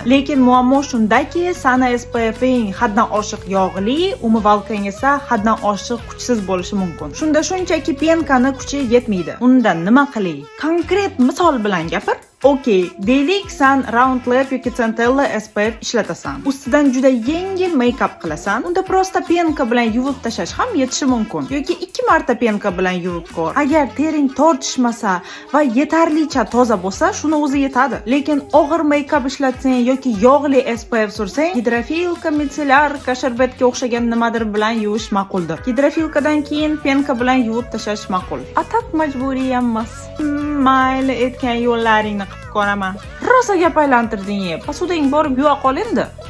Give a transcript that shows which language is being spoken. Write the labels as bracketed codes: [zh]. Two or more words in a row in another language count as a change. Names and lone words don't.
[uz] Lekin muammo shundaki, Sana SPFing haddan oshiq yog'li, umvalkang esa haddan oshiq kuchsiz bo'lishi mumkin. Shunda shunchaki penkani kuchi yetmaydi. Unda nima qiling? Konkret misol bilan gapir. Okey, deylik sen Round Lab yoki Centella SPF ishlatasan. Ustidan juda yengil make-up qilasan. Unda prosta penka bilan yuvib tashlash ham yetishi mumkin. Yoki 2 marta penka bilan yuvib ko'r. Agar tering tortishmasa va yetarlicha toza bo'lsa, shuni o'zi yetadi. Lekin og'ir make-up ishlatsang yoki yog'li SPF sursang, gidrofilka, micellarka, sharbatga o'xshagan nimadir bilan yuvish ma'quldir. Gidrofilkadan keyin penka bilan yuvib tashlash ma'qul. Atak majburiy emas. Mayli etgan yo'llaringni qilib ko'raman. Rosa gap aylantirding. Posudang borib yuva qol endi.